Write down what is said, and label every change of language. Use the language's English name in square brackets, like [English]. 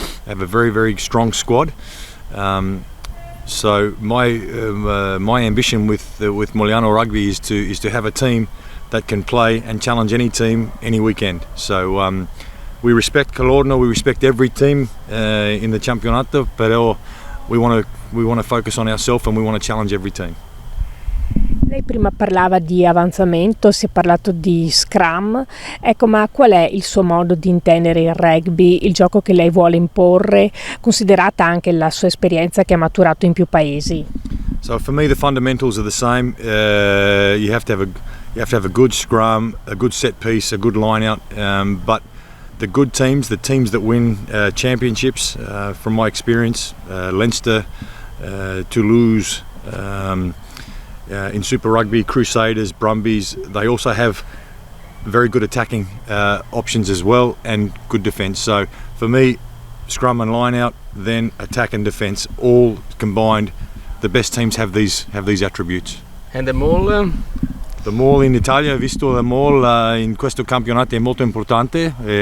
[English] They have a very, very strong squad. So my ambition with Mogliano Rugby is to have a team that can play and challenge any team any weekend. So we respect Colorno, we respect every team in the campionato, però we want to focus on ourselves and we want to challenge every team. [Italian] Lei prima parlava di avanzamento, si è parlato di scrum, ecco, ma qual è il suo modo di intendere il rugby, il gioco che lei vuole imporre, considerata anche la sua esperienza che ha maturato in più paesi? [English] So for me the fundamentals are the same. You have to You have to have a good scrum, a good set piece, a good line out. But the good teams, the teams that win championships, from my experience, Leinster, Toulouse, in Super Rugby, Crusaders, Brumbies, they also have very good attacking options as well and good defence. So for me, scrum and line out, then attack and defence, all combined, the best teams have these attributes. And the maul? The maul [Italian] in Italia, ho visto la maul in questo campionato è molto importante.